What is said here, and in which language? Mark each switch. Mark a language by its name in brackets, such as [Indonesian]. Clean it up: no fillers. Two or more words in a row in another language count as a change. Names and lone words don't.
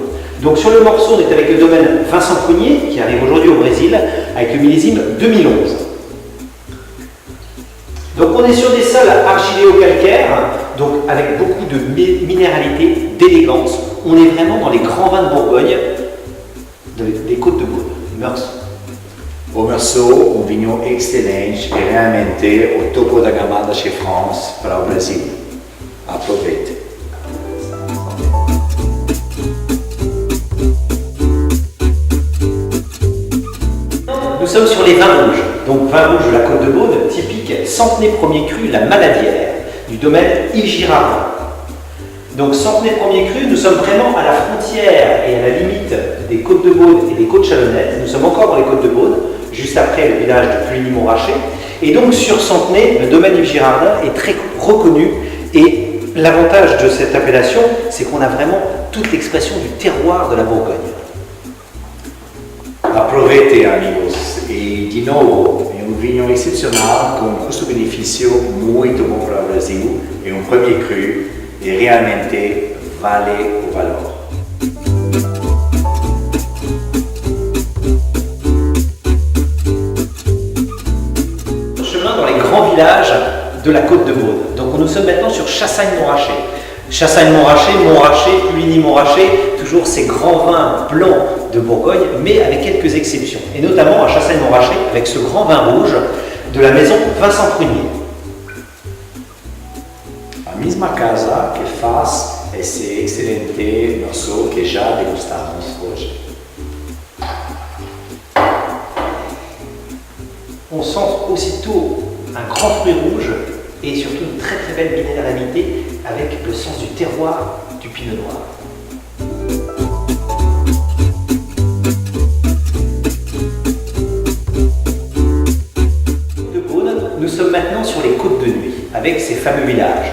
[French] Donc sur le Meursault, on est avec le domaine Vincent Prunier, qui arrive aujourd'hui au Brésil, avec le millésime 2011. Donc on est sur des sols argiléo-calcaires, donc avec beaucoup de minéralité, d'élégance. On est vraiment dans les grands vins de Bourgogne, des Côtes de Beaune, Meursault. [Portuguese] O Meursault, vigno excelente e realmente o topo da gama da chez France para o Brasil. Aproveite. [French] Nous sommes sur les vins rouges. Donc vin rouge de la Côte de Beaune, typique Centenay premier cru, la Maladière, du domaine Yves Girardin. Donc Centenay premier cru, nous sommes vraiment à la frontière et à la limite des Côtes de Beaune et des Côtes Chalonnaises. Nous sommes encore dans les Côtes de Beaune, juste après le village de Puligny-Montrachet. Et donc sur Centenay, le domaine Yves Girardin est très reconnu. Et l'avantage de cette appellation, c'est qu'on a vraiment toute l'expression du terroir de la Bourgogne. [Portuguese] Aproveite, amigos, e de novo, é vinho excepcional com custo-benefício muito bom para o Brasil, é [French] premier cru [Portuguese] e realmente vale o valor. [French] Chemin dans les grands villages de la Côte de Beaune. Donc nous sommes maintenant sur Chassagne-Montrachet. Chassagne-Montrachet, Montrachet, Puligny-Montrachet, toujours ces grands vins blancs de Bourgogne, mais avec quelques exceptions. Et notamment à Chassagne-Montrachet, avec ce grand vin rouge de la maison Vincent Prunier. [Portuguese] A mesma casa que faz esse excelente Meursault que já degustamos hoje. [French] On sent aussitôt un grand fruit rouge et surtout une très très belle minéralité avec le sens du terroir du pinot noir. De Beaune, nous sommes maintenant sur les Côtes de Nuit avec ces fameux villages.